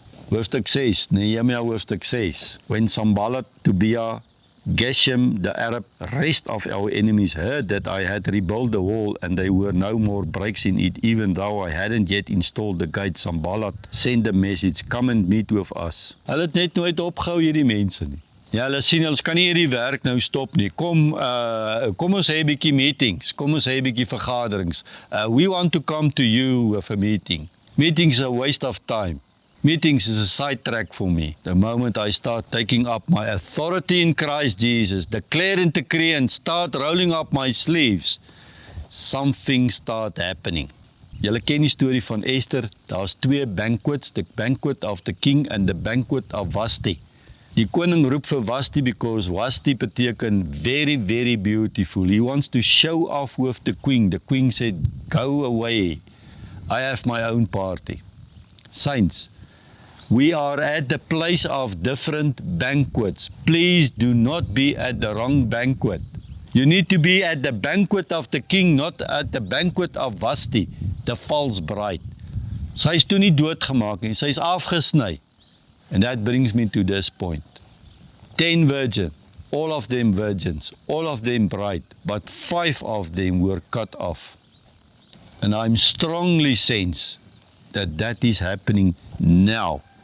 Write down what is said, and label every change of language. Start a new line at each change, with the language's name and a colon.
English: Hoofstuk 6, Nehemiah hoofstuk 6. When Sanballat, Tobiah, Geshem, the Arab, rest of our enemies heard that I had rebuilt the wall and there were no more breaks in it, even though I hadn't yet installed the gate, Sanballat sent a message, come and meet with us.
Afrikaans: Hulle het net nooit opgehou hierdie mense nie. Ja, hulle sien, ons kan nie hierdie werk nou stop nie. Kom ons hê 'n bietjie meetings, kom ons hê 'n bietjie vergaderings.
English: We want to come to you with a meeting. Meetings are a waste of time. Meetings is a sidetrack for me. The moment I start taking up my authority in Christ Jesus, declare and decree and start rolling up my sleeves, something start happening.
Afrikaans: Julle ken die storie van Esther, daar's 2 banquets, the banquet of the king and the banquet of Vashti. Die koning roep vir Vashti because Vashti beteken very, very beautiful.
English: He wants to show off with the queen. The queen said, go away, I have my own party. Saints, we are at the place of different banquets. Please do not be at the wrong banquet. You need to be at the banquet of the king, not at the banquet of Vashti, the false bride.
Afrikaans: Sy is toe nie doodgemaak nie, sy is afgesny.
English: And that brings me to this point. 10 virgins, all of them virgins, all of them bride, but 5 of them were cut off. And I'm strongly sense that that is happening now.